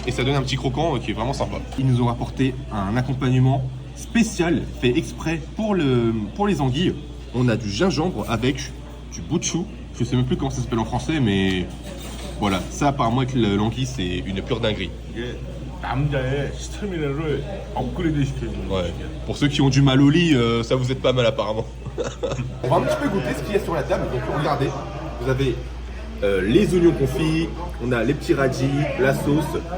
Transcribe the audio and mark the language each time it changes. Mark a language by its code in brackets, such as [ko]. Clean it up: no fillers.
[fr] Et ça donne un petit croquant qui est vraiment sympa. Ils nous ont rapporté un accompagnement spécial, fait exprès pour les anguilles. On a du gingembre avec du bout de chou. Je sais même plus comment ça s'appelle en français, mais voilà. Ça, apparemment, avec l'anguille, c'est une pure dinguerie. [ko] 이게 남자의 스태미나를 업그레이드 시켜주는 [fr] Ouais. Pour ceux qui ont du mal au lit, ça vous aide pas mal apparemment. On va un petit peu goûter ce qu'il y a sur la table. Donc regardez, vous avez les oignons confits, on a les petits radis, la sauce.